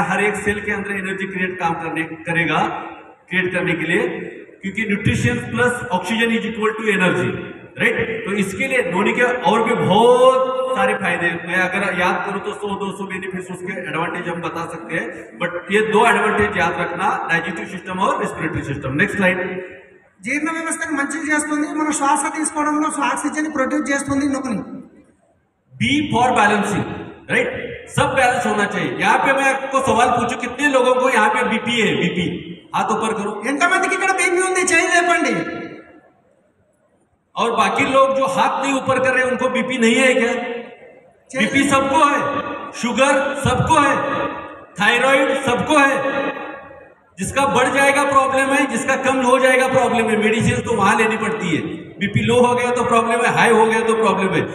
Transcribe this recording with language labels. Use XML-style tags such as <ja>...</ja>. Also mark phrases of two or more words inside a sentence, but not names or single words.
<hi>हर एक सेल के अंदर</hi> <en>energy create</en> <hi>करने के लिए, क्योंकि</hi> <en>nutrition plus oxygen is equal to energy, right.</en> <hi>तो इसके लिए नोनी के और भी बहुत सारे फायदे, मैं अगर याद करूं तो 100-200 बेनिफिट्स, उसके एडवांटेज हम बता सकते हैं, बट ये 2 एडवांटेज याद रखना,</hi> <en>digestive system</en> <hi>और</hi> <en>respiratory system. next slide.</en> <te>జీర్ణ వ్యవస్థను మంచిగా చేస్తుంది, మన శ్వాస తీసుకోవడంలో</te> <en>oxygen produce</en> <te>చేస్తుంది నొకని।</te> <en>B for balancing, right.</en> <hi>सब बैलेंस होना चाहिए। यहाँ पे मैं आपको सवाल पूछूं, कितने लोगों को यहाँ पे BP है? BP हाथ ऊपर करो।</hi> <te>ఎంతమందికి ఇక్కడ బీపీ ఉంది? చేయి లేపండి।</te> <hi>और बाकी लोग जो हाथ नहीं ऊपर कर रहे हैं उनको बीपी नहीं है क्या? बीपी सबको है, शुगर सबको है, थायराइड सबको है। जिसका बढ़ जाएगा प्रॉब्लम है, जिसका कम हो जाएगा प्रॉब्लम है। मेडिसिन तो वहां लेनी पड़ती है।</hi> <en>BP low</en> <hi>हो गया तो प्रॉब्लम है, हाई हो गया तो प्रॉब्लम है।</hi>